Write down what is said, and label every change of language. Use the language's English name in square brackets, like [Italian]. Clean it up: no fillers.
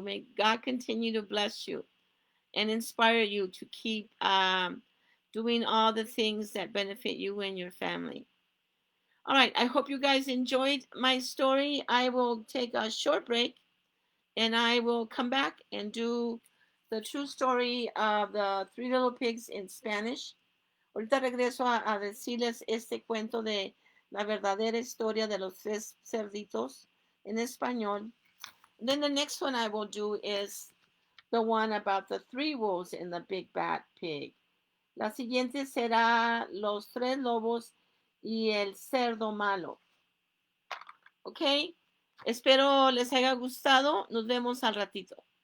[English] May God continue to bless you and inspire you to keep doing all the things that benefit you and your family. All right, I hope you guys enjoyed my story. I will take a short break and I will come back and do the true story of the Three Little Pigs in Spanish. [Spanish] Ahorita regreso a decirles este cuento de la verdadera historia de los tres cerditos en español. [English] Then the next one I will do is the one about the three wolves and the big bad pig. [Spanish] La siguiente será los tres lobos y el cerdo malo. ¿Ok? Espero les haya gustado. Nos vemos al ratito.